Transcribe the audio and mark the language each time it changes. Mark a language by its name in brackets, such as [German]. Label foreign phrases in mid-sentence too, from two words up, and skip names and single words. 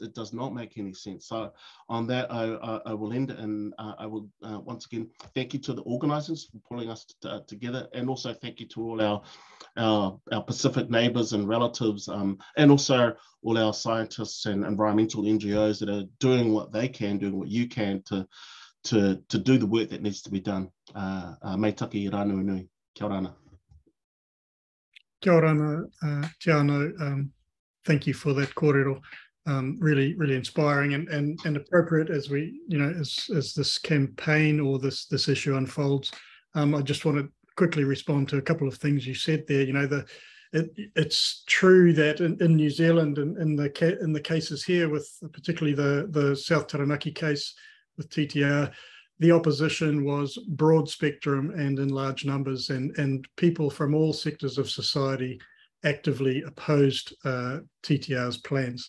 [English] It does not make any sense. So on that, I will end, and I will once again thank you to the organisers for pulling us together, and also thank you to all our Pacific neighbours and relatives, and also all our scientists and environmental NGOs that are doing what they can, doing what you can to do the work that needs to be done. [Māori] Mai taki I rānui nui. Kia ora. Kia ora, te anō. [English] Thank you for that kōrero. Really, really inspiring and appropriate as we, as this campaign or this issue unfolds. I just want to quickly respond to a couple of things you said there. It's true that in New Zealand and in the cases here, with particularly the South Taranaki case with TTR, the opposition was broad spectrum and in large numbers, and people from all sectors of society actively opposed TTR's plans.